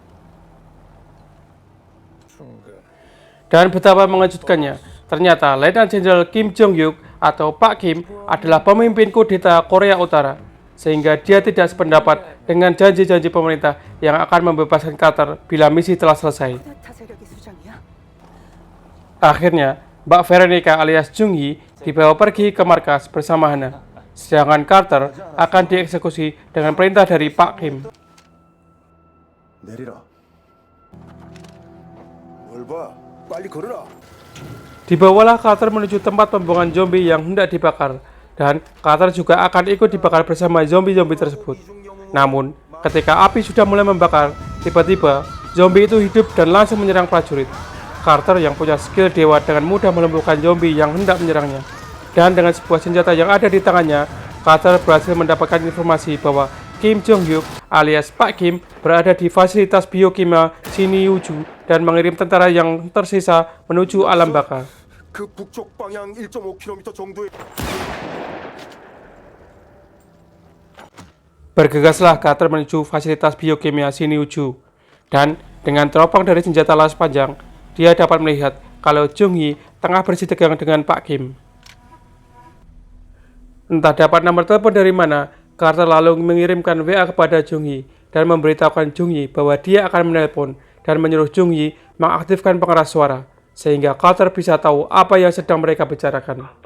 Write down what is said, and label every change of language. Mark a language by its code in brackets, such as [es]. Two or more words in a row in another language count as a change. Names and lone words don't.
[id] Dan betapa mengejutkannya, ternyata Letnan Jenderal Kim Jong Hyuk atau Pak Kim adalah pemimpin kudeta Korea Utara, sehingga dia tidak sependapat dengan janji-janji pemerintah yang akan membebaskan Carter bila misi telah selesai. Akhirnya, Mbak Veronica alias Jung Hee dibawa pergi ke markas bersama Hana, sedangkan Carter akan dieksekusi dengan perintah dari Pak Kim. [ko] 내리라. 뭘 봐? 빨리 걸어라. [id] Dibawalah Carter menuju tempat pembuangan zombie yang hendak dibakar, dan Carter juga akan ikut dibakar bersama zombie-zombie tersebut. Namun, ketika api sudah mulai membakar, tiba-tiba zombie itu hidup dan langsung menyerang prajurit. Carter yang punya skill dewa dengan mudah melumpuhkan zombie yang hendak menyerangnya. Dan dengan sebuah senjata yang ada di tangannya, Carter berhasil mendapatkan informasi bahwa Kim Jong Hyuk alias Pak Kim berada di fasilitas biokimia Siniuju dan mengirim tentara yang tersisa menuju alam baka. [ko] 그 북쪽 방향 1.5km 정도의 [id] Bergegaslah Carter menuju fasilitas biokimia Siniuju, dan dengan teropong dari senjata laras panjang, dia dapat melihat kalau Jung Hee tengah bersitegang dengan Pak Kim. Entah dapat nomor telepon dari mana, Carter lalu mengirimkan WA kepada Jung Hee dan memberitahukan Jung Hee bahwa dia akan menelpon dan menyuruh Jung Hee mengaktifkan pengeras suara, sehingga Carter bisa tahu apa yang sedang mereka bicarakan.